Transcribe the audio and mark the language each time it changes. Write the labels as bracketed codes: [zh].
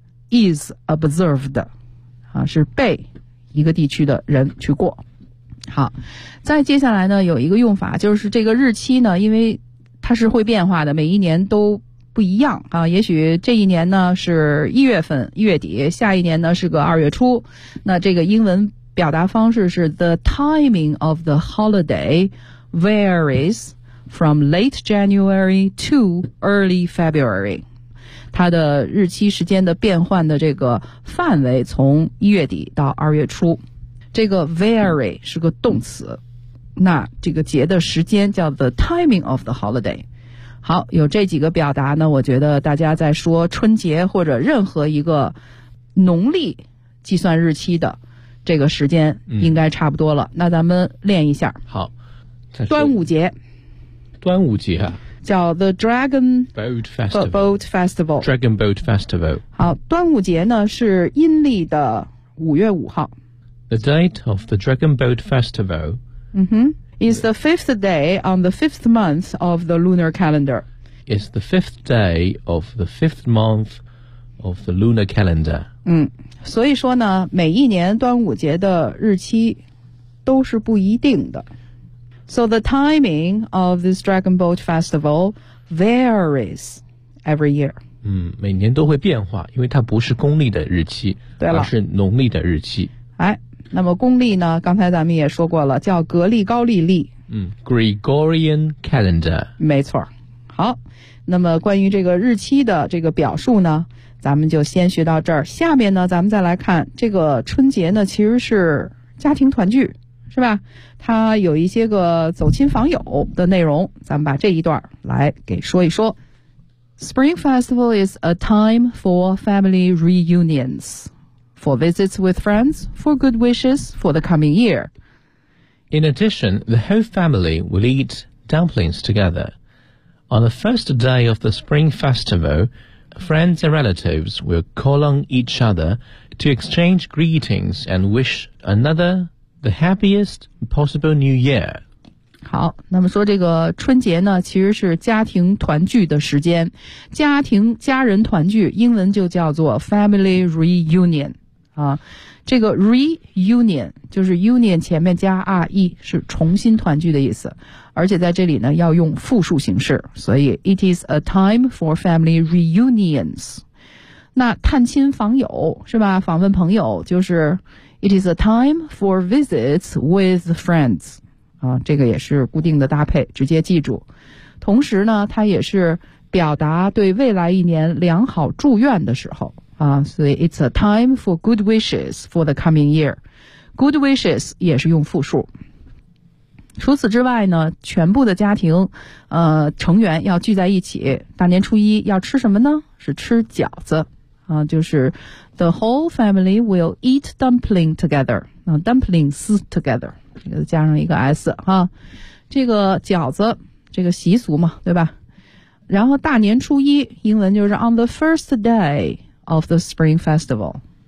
[en] Is observed [zh] 啊，是被一个地区的人去过。好，再接下来呢，有一个用法，就是这个日期呢，因为它是会变化的，每一年都不一样啊。也许这一年呢是一月份月底，下一年呢是个二月初。那这个英文表达方式是 [en] The timing of the holiday varies from late January to early February. [zh] 它的日期时间的变换的这个范围从一月底到二月初，这个 vary 是个动词，那这个节的时间叫 [en] the timing of the holiday。 [zh] 好，有这几个表达呢，我觉得大家在说春节或者任何一个农历计算日期的这个时间应该差不多了、那咱们练一下。好，端午节。端午节啊，叫 [en] The Dragon Boat Festival, Boat Festival. Dragon Boat Festival. [zh] 好，端午节呢是阴历的五月五号。 [en] The date of the Dragon Boat Festival、 is the fifth day on the fifth month of the lunar calendar. It's the fifth day of the fifth month of the lunar calendar. [zh] 所以说呢，每一年端午节的日期都是不一定的。 [en] So the timing of this Dragon Boat Festival varies every year. [zh] 每年都会变化，因为它不是公历的日期，对了，而是农历的日期。哎，那么公历呢，刚才咱们也说过了，叫格力高利历。 [en] Gregorian calendar. [zh] 没错。好，那么关于这个日期的这个表述呢，咱们就先学到这儿。下面呢，咱们再来看这个春节呢，其实是家庭团聚。是吧，他有一些个走亲访友的内容，咱们把这一段来给说一说。 [en] Spring Festival is a time for family reunions, for visits with friends, for good wishes for the coming year. In addition, the whole family will eat dumplings together. On the first day of the Spring Festival, friends and relatives will call on each other to exchange greetings and wish anotherThe happiest possible new year. [zh] 好，那么说这个春节呢，其实是家庭团聚的时间，家人团聚，英文就叫做 family reunion 啊。这个 reunion 就是 union 前面加 re， 是重新团聚的意思，而且在这里呢要用复数形式，所以 [en] it is a time for family reunions. [zh] 那探亲访友是吧？访问朋友就是。 [en] It is a time for visits with friends. [zh] 啊，这个也是固定的搭配，直接记住。同时呢，它也是表达对未来一年良好祝愿的时候。啊，所以 [en] it's a time for good wishes for the coming year. Good wishes [zh] 也是用复数。除此之外呢，全部的家庭成员要聚在一起，大年初一要吃什么呢？是吃饺子。啊，就是 [en] the whole family will eat dumpling together. [zh] 啊 ， [en] dumplings together， [zh] 这个加上一个 s 哈、啊，这个饺子这个习俗嘛，对吧？然后大年初一，英文就是 [en] on the first day of the Spring Festival.